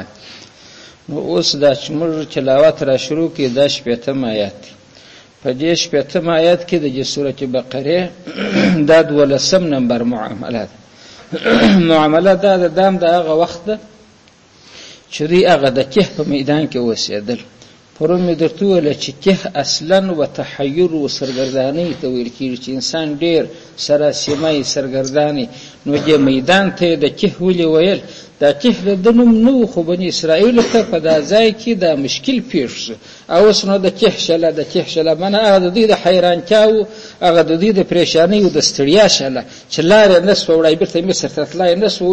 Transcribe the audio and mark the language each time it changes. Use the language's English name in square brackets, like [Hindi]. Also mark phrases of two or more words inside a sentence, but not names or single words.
[Pashto] نو اوس دا چې موږ تلاوت را شروع کړو د 15 آیات په دې 15 آیات کې د سورته بقره دا 12 نمبر معاملات دا د دام د هغه وخت ده چې دوی هغه د کهف په میدان کې اوسېدل. پرون مې درته وویل چې کهف اصلا و تحیر و سرګردانۍ ته ویل کېږي چې انسان ډېر سراسیمه سرګرداني. نو دې میدان ته د کهف ولې ویل؟ دا کهف د نوم نه خو بني اسرائیلو ته په دا ځای کې دا مشکل پیښ شو. او اوس نو د کهف شله معنی هغه د دوی د حیرانتیا او هغه د دوی د پریشانۍ او د ستړیا شله چې لارې نه سوه وړی بېرته مصر ته تلای نه سوه.